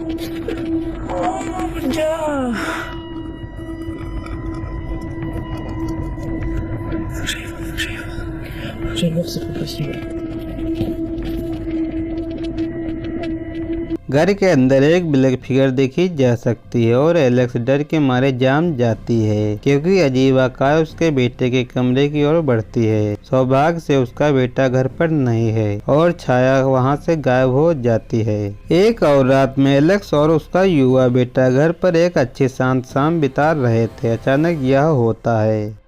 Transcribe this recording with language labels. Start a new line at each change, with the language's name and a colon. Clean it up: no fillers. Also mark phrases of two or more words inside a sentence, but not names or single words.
French: Oh mon gars. Faut que j'aille voir. J'aille voir, c'est pas possible.
Hindi: घर के अंदर एक
English: black figure
Hindi: देखी जा सकती है और एलेक्स डर के मारे जाम जाती है, क्योंकि अजीब आकार उसके बेटे के कमरे की ओर बढ़ती है। सौभाग्य से उसका बेटा घर पर नहीं है और छाया वहां से गायब हो जाती है। एक और रात में एलेक्स और उसका युवा बेटा घर पर एक अच्छी शांत शाम बिता रहे थे। अचानक यह होता है।